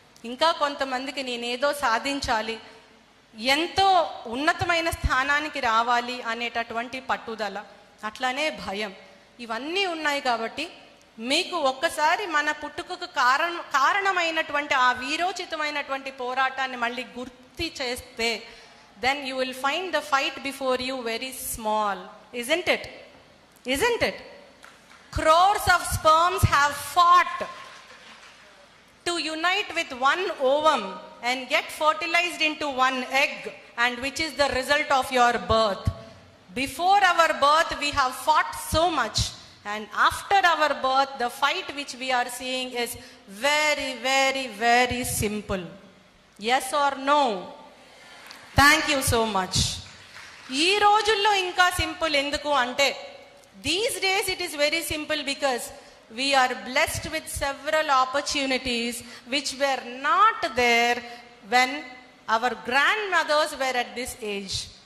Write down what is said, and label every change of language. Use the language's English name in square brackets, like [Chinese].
[Telugu] ఇంకా కొంతమందికి నేనేదో సాధించాలి, ఎంతో ఉన్నతమైన స్థానానికి రావాలి అనేటటువంటి పట్టుదల, అట్లానే భయం, ఇవన్నీ ఉన్నాయి. కాబట్టి మీకు ఒక్కసారి మన పుట్టుకకు కారణమైనటువంటి ఆ వీరోచితమైనటువంటి పోరాటాన్ని మళ్ళీ గుర్తు చేస్తే [English] then you will find the fight before you very small, isn't it? Isn't it? Crores of sperms have fought to unite with one ovum and get fertilized into one egg, and which is the result of your birth. Before our birth we have fought so much, and after our birth the fight which we are seeing is very very very simple. Yes or no? Thank you so much. [Telugu] ఈ రోజుల్లో ఇంకా simple ఎందుకు అంటే [English] These days it is very simple because we are blessed with several opportunities which were not there when our grand mothers were at this age.